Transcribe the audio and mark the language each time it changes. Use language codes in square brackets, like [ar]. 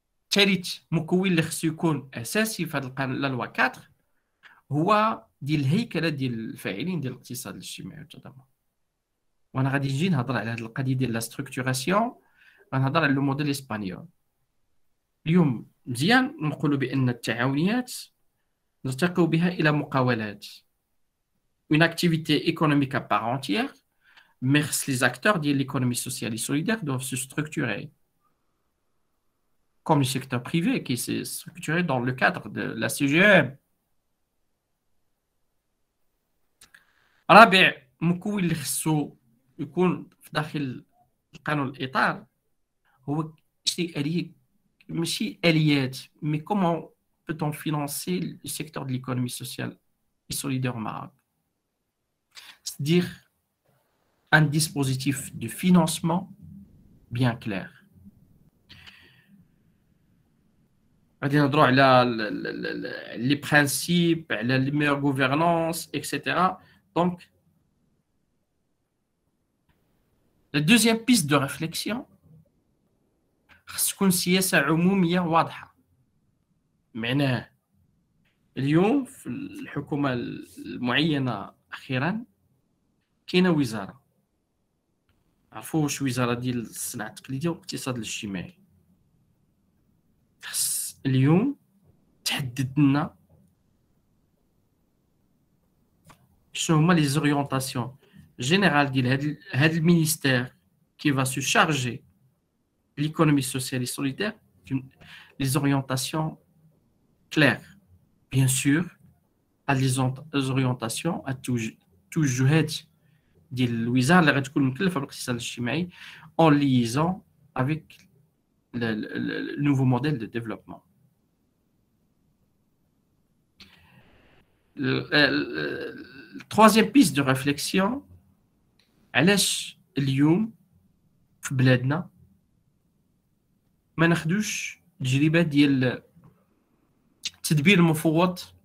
[ar] ثالث مكون اللي خصو يكون اساسي في هذا القانون لا لوا 4 هو ديال الهيكله ديال الفاعلين ديال الاقتصاد الاجتماعي والتضامن. وانا غادي نجي نهضر على هذه القضيه ديال لا ستركتوراسيون، غنهضر على لو موديل اسبانيول. اليوم مزيان نقولوا بان التعاونيات نرتقي بها الى مقاولات، [fr] une activité économique à part entière, mais les acteurs de l'économie sociale et solidaire doivent se structurer comme le secteur privé qui s'est structuré dans le cadre de la CGM. [ar] رابع مكون اللي خصو يكون في داخل القانون الاطار هو شي آلية، ماشي آليات، [fr] mais comment peut-on financer le secteur de l'économie sociale et solidaire au Maroc. C'est-à-dire un dispositif de financement bien clair. [ar] غادي نهضروا على [fr] les principes, على la meilleure gouvernance, etc. Donc, la deuxième piste de réflexion [ar] خص تكون سياسة عمومية واضحة. معناه اليوم في الحكومة المعينة أخيرا كاينة وزارة، عرفوا واش وزارة ديال الصناعة التقليدية والاقتصاد الاجتماعي. خص اليوم تحدد لنا شنو هما لي زوريونطاسيون جينيرال ديال هاد المينيستير [fr] qui va se charger de l'économie sociale et solidaire, les orientations claires. Bien sûr, à les orientations à [ar] توجهات ديال الوزاره اللي غتكون مكلفه بالاقتصاد الاجتماعي [fr] en liaison avec le nouveau modèle de développement. La troisième piste de réflexion، [ar] علاش اليوم في بلادنا ما ناخدوش تجربه ديال التدبير المفوض